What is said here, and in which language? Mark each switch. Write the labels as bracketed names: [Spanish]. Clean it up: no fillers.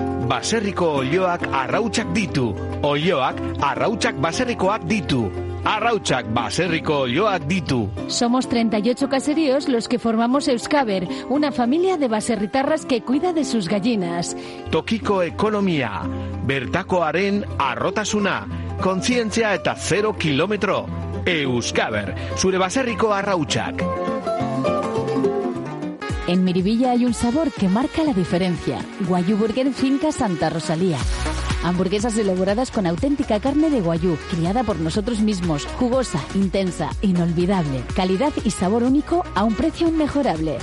[Basque] Baserriko oioak arrautzak ditu. Oioak arrautzak baserrikoak ditu. Arrautzak baserriko oioak ditu. [Spanish] Somos 38 caseríos los que formamos Euskaber, una familia de baserritarras que cuida de sus gallinas. [Basque] Tokiko ekonomia, bertakoaren arrotasuna, kontzientzia eta 0 kilometro. Euskaber, zure baserriko arrautzak. [Spanish] En Miribilla hay un sabor que marca la diferencia. Guayú Burger Finca Santa Rosalía. Hamburguesas elaboradas con auténtica carne de guayú, criada por nosotros mismos. Jugosa, intensa, inolvidable. Calidad y sabor único a un precio inmejorable.